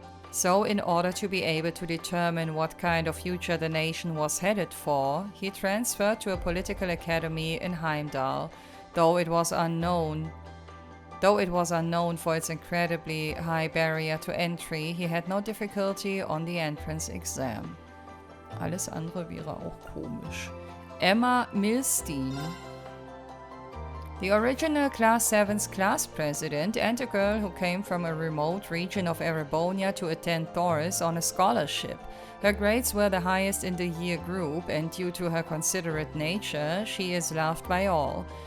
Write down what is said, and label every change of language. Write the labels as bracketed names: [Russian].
[English] So, in order to be able to determine what kind of future the nation was headed for, he transferred to a political academy in Heimdall. Though it was unknown for its incredibly high barrier to entry, he had no difficulty on the entrance exam. [German] Alles andere wäre auch komisch. Emma Millstein. [English] The original Class 7's class president, and a girl who came from a remote region of Erebonia to attend Thors on a scholarship. Her grades were the highest in the year group, and due to her considerate nature, she is loved by all.